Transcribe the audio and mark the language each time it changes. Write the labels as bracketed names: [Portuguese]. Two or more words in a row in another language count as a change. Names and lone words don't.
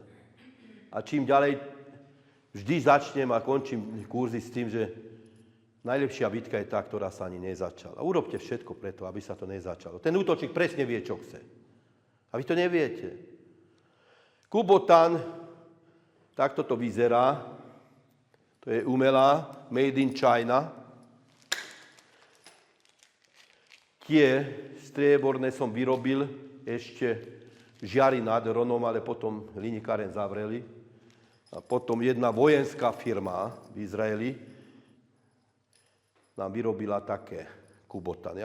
[Slovak] A čím ďalej, vždy začnem a končím kurzy s tým, že najlepšia bitka je tá, ktorá sa ani nezačala. Urobte všetko preto, aby sa to nezačalo. Ten útočník presne vie, čo chce. A vy to neviete. Kobutan, takto to vyzerá. To je umelá, [English] made in China. [Slovak] Tie strieborné som vyrobil ešte žiari nad Hronom, ale potom hliníkáren zavreli. A potom jedna vojenská firma v Izraeli nám vyrobila také kubotany.